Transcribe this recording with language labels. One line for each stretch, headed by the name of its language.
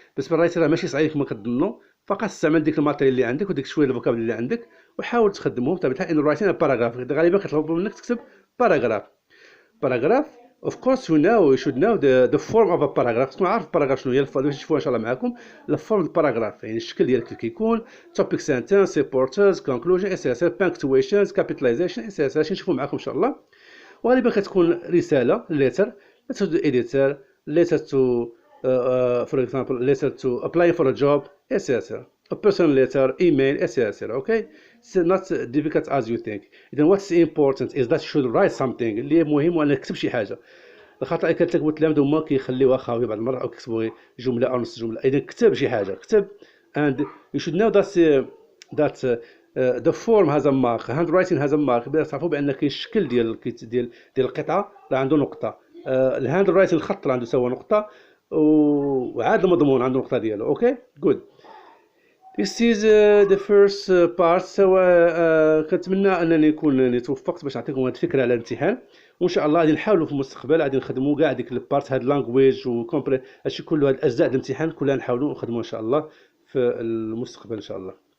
Arabic: بالنسبة للرايتين راه ماشي صعيب كما كتظنوا. فقط استعمل ديك الماتيريال اللي عندك وديك شويه الفوكابل اللي عندك وحاول تخدمهم بطبيعه الحال. ان رايتين باراغراف غالبا كيطلبوا منك تكتب باراغراف.
English: of course you should know the form of a paragraph.
Arabic: تكون عارف الباراغراف شنو هي باش نشوفوها ان شاء الله معكم. الفورم الباراغراف يعني الشكل ديالك كيف كيكون topic sentence supporters conclusion etc punctuations capitalization etc. شي نشوفوا معكم ان شاء الله. وغالبا كتكون رساله
English: letter to the editor letter to for example letter to apply for a job etc. a personal letter email etc. okay it's not difficult as you think. إذا what's important is that you should write something.
Arabic: اللي مهم هو أنك تكتب شي حاجة. الخطأ كتكتبوا التلاميذ هما كيخليوها خاوية بعض المرات أو كيكتبوا غير جملة أو نص جملة. إذا كتب شي حاجة، كتب
English: and you should know that the form has a mark, handwriting has a mark.
Arabic: تعرفوا بأن كاين الشكل ديال القطعة راه عنده نقطة. الهاند رايتين الخط راه عنده سوا نقطة، وعاد المضمون عنده نقطة ديالو. أوكي good.
English: This is the first part.
Arabic: سواء كنتمنى انني نكون توفقت باش نعطيكم هاد الفكره على الامتحان، وان شاء الله غادي نحاولوا في المستقبل غادي نخدموا كاع ديك البارت هاد لانجويج وكومبري هادشي كله، هاد الاجزاء ديال الامتحان كلها نحاولوا نخدموا ان شاء الله في المستقبل ان شاء الله.